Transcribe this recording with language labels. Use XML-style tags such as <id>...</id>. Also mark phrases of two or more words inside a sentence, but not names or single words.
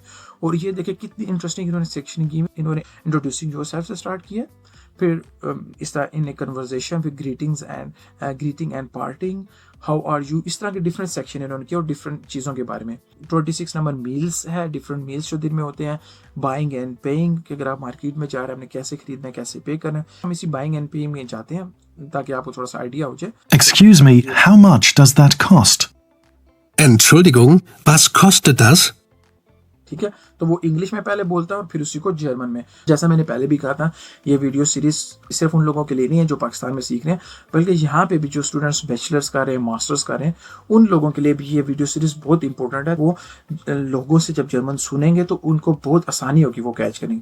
<hi>और ये देखिए कितनी इंटरेस्टिंग इन्होंने सेक्शन की। इन्होंने</hi> <en>introducing yourself</en> <hi>से स्टार्ट किया, फिर इस तरह</hi> <en>in a conversation,</en> <hi>फिर</hi> <en>greeting and parting, how are you,</en> <hi>इस तरह के</hi> <en>different section</en> <hi>इन्होंने किया और डिफरेंट चीज़ों के बारे में। 26 नंबर मील्स है,</hi> <en>different meals</en> <hi>जो दिन में होते हैं।</hi> <en>buying and paying,</en> <hi>कि अगर आप मार्केट में जा रहे हैं आपने कैसे खरीदना है, कैसे पे करना है। हम इसी</hi> <en>buying and paying</en> <hi>में जाते हैं ताकि आपको थोड़ा सा आइडिया हो जाए।</hi> <en>Excuse me, how much does that cost?</en> <de>Entschuldigung, was kostet das?</de> <hi>ठीक है, तो वो इंग्लिश में पहले बोलता है और फिर उसी को जर्मन में। जैसा मैंने पहले भी कहा था, ये</hi> <en>video series</en> <hi>सिर्फ उन लोगों के लिए नहीं है जो पाकिस्तान में सीख रहे हैं, बल्कि यहाँ पे भी जो स्टूडेंट्स बैचलर्स कर रहे हैं, मास्टर्स कर रहे हैं, उन लोगों के लिए भी ये</hi> <en>video series</en> <hi>बहुत इंपॉर्टेंट है। वो लोगों से जब जर्मन सुनेंगे तो उनको बहुत आसानी होगी वो कैच करेंगे।</hi>